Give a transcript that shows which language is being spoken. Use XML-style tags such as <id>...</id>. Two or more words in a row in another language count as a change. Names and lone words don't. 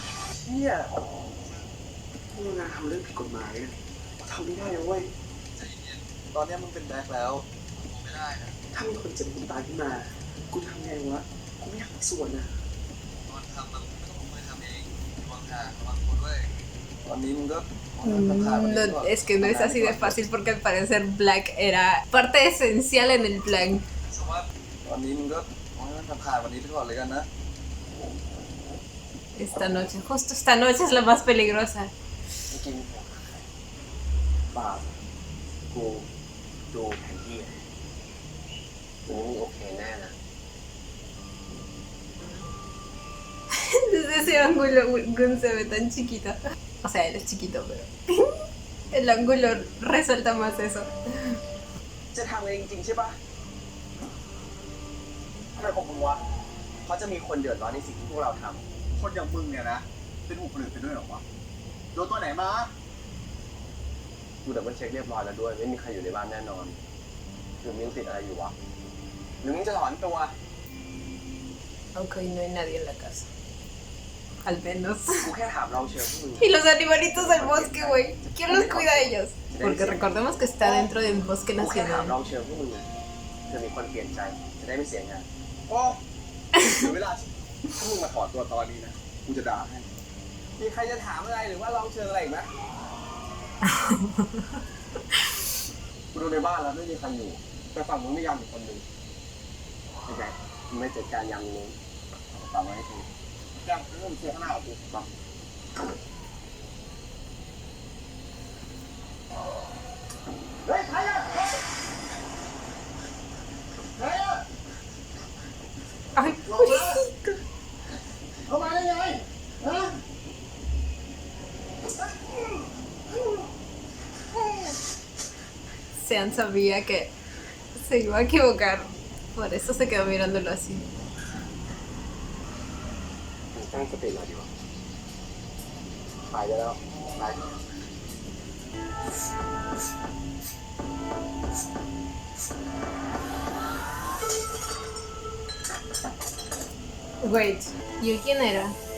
<th>เชี่ย พวกงานทำเรื่องผิดกฎหมายอะทำไม่ได้นะเว้ย ตอนนี้มึงเป็นแบล็คแล้วไม่ได้นะ ถ้ามีคนเจ็บคนตายขึ้นมา กูทำไงวะ กูไม่อยากมีส่วนนะ ตอนทำมันไม่ต้องลงมือทำเองระวังห่างระวังคนด้วยตอนนี้มึงก็</th> <es>No, es que no es así de fácil porque al parecer Black era parte esencial en el plan.</es> <th>สวัสดีตอนนี้มึงก็ทำผ่านวันนี้ไปก่อนเลยกันนะ</th> <es>Esta noche, justo esta noche es la más peligrosa.</es> <th>ไม่กินเปล่ากูดูแผนที่อะ มึงไม่โอเคแน่นะ</th> <es>Desde ese ángulo Gun se ve tan chiquito. O sea, él es chiquito, pero el ángulo resalta más eso.</es> <th>จะทำเองจริงๆใช่ปะทำไมของมึงวะเขาจะมีคนเดือดร้อนในสิ่งที่พวกเราทำคนอย่างมึงเนี่ยนะเป็นหูคนอื่นไปด้วยเหรอวะโดนตัวไหนมากูดับเบิลเช็คเรียบร้อยแล้วด้วยไม่มีใครอยู่ในบ้านแน่นอนหรือมึงติดอะไรอยู่วะหรือมึงจะถอนตัว</th> <es>Ok, no hay nadie en la casa. Al menos.</es> <th>กูแค่ถามเราเชิญพวกมึง</th> <es>Y los animalitos del bosque, güey. ¿Quién los cuida a ellos? Porque recordemos que está dentro de un bosque</es> <th>กูแค่ถาม</th> <es>nacional.</es> <th>เราเชิญพวกมึงเผื่อมีคนเปลี่ยนใจจะได้ไม่เสียงานโอ้ถึงเวลาถ้ามึงมาถอนตัวตอนนี้นะกูจะด่าให้มีใครจะถามอะไรหรือว่าลองเชิญอะไรอีกไหม กูดูในบ้านแล้วไม่มีใครอยู่แต่ฝั่งมึงไม่ยามอีกคนหนึ่งโอเคมึงไม่จัดการยามนี้ตามมาให้ทีจ้างเริ่มเชียร์ข้างหน้ากูต่อเฮ้ยใครอะใครอะ</th> <es>Ay, pobrecito.</es> <th>เข้ามาได้ไงฮะ</th> <es>Sean sabía que se iba a equivocar. Por eso se quedó mirándolo así.</es> <th>ตั้งสติหน่อยดีกว่าไปได้แล้วไป</th> <en>Wait,</en> <es>¿y él quién era?</es>